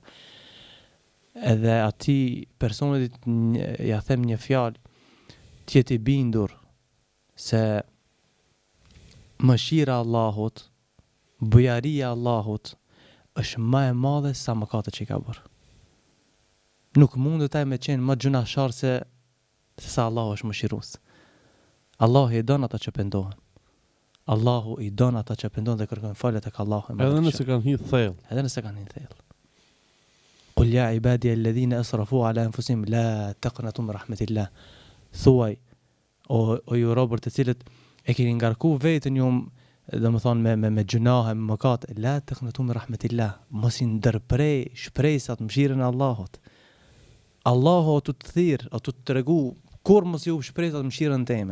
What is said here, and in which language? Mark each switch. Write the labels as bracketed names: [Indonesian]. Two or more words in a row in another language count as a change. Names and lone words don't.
[Albanian] Edhe ati personit ja them një fjalë, tjeti bindur se mëshira Allahut, bujaria Allahut është më e madhe sa mëkatet që i ka bërë. Nuk mundet ai me qenë më gjunashar se sa Allahu është mëshirues. Allahu i don ata që pendohen. Allahu i don ata që pendohen dhe kërkojnë falje tek Allahu. Edhe nëse kanë hidh thellë. Edhe nëse kanë hidh thellë. [Arabic] قل يا عبادي الذين أسرفوا على أنفسهم لا تقنطوا من رحمة الله. [Albanian] Thuaj o ju robër të cilët e keni ngarku veten ju domethënë me gjunahe, me mëkat, [Arabic] لا تقنطوا من رحمة الله. [Albanian] Mos i ndërprej shpresat mëshirën e Allahut. Allahu o të thirr, o të tregu kur mos ju shpresat mëshirën teme.